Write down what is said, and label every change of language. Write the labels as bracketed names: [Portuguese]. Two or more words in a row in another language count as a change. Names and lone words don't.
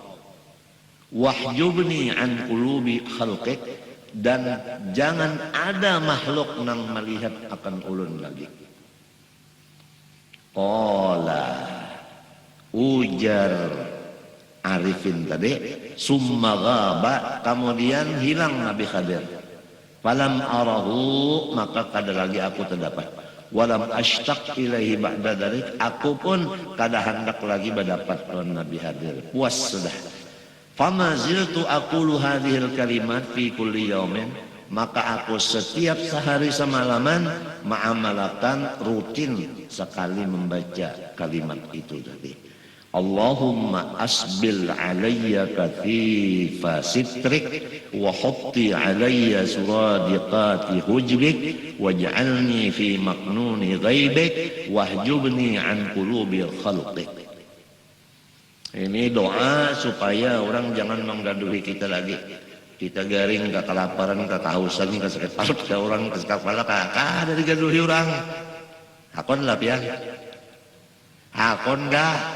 [Arabic] واحجبني عن قلوب خلقك, [Banjar] dan jangan ada makhluk nang melihat akan ulun lagi. Qala, ujar arifin tadi, [Arabic] ثم غاب, [Banjar] kemudian hilang Nabi Khadir. [Arabic] فلم أره, [Banjar] maka kada lagi aku terdapat. [Arabic] ولم أشتق إليه بعد ذلك, [Banjar] aku pun kada hendak lagi berdapat dengan Nabi Khadir. Puas sudah. [Arabic] فما زلت أقول هذه الكلمات في كل يوم, [Banjar] maka aku setiap sehari semalaman ma'amalakan rutin sekali membaca kalimat itu tadi. [Arabic] اللهم أسبل علي كثيف سترك وحط علي سرادقات حجبك واجعلني في مكنون غيبك واحجبني عن قلوب خلقك. [Banjar] Ini doa supaya orang jangan menggaduhi kita lagi. Kita garing, ke kelaparan, ke kehausan, ke sakit perut, ke orang, ke kepala, ada digaduhi orang. Hakon lah pian. Hakon dah.